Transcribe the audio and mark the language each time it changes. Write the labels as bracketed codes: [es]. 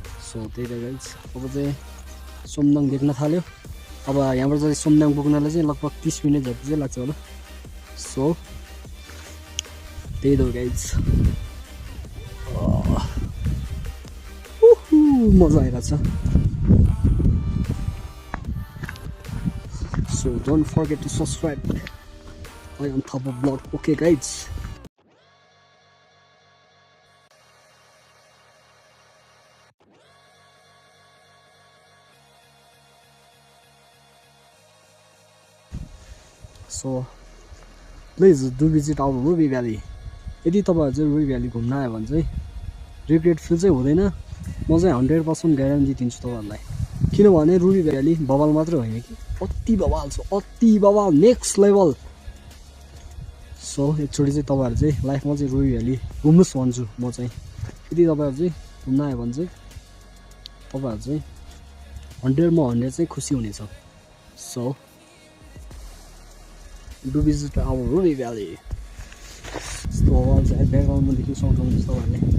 [ne] So त्यही त guys, अब चाहिँ सोमनाङ देख्न थाल्यो। अब यहाँबाट चाहिँ सोमनाङ पुग्नलाई चाहिँ लगभग 30 मिनट जति चाहिँ लाग्छ होला। सो त्यही त गाइज, मजा आइरहेको छ। [en] So don't forget to subscribe. I am top of vlog. Okay guys. So please do visit our Ruby Valley. [ne] यदि तपाईँहरू चाहिँ रुबी भ्याली घुम्न आयो भने चाहिँ रिग्रेट फिल चाहिँ हुँदैन। म चाहिँ 100% ग्यारेन्टी दिन्छु तपाईँहरूलाई, किनभने रुबी भ्याली बवाल मात्र होइन कि अति बवाल छ, अति बवाल, नेक्स्ट लेभल। सो एकचोटि चाहिँ तपाईँहरू चाहिँ लाइफमा चाहिँ रुबी भ्याली घुम्नुहोस् भन्छु म चाहिँ। यदि तपाईँहरू चाहिँ घुम्न आयो भने चाहिँ तपाईँहरू चाहिँ 100मा 100 चाहिँ खुसी हुनेछ। [en] So do visit our Ruby Valley. [ne] यस्तो आवाज चाहिँ ब्याकग्राउन्डमा देख्न सक्नुहुन्छ तपाईँहरूले।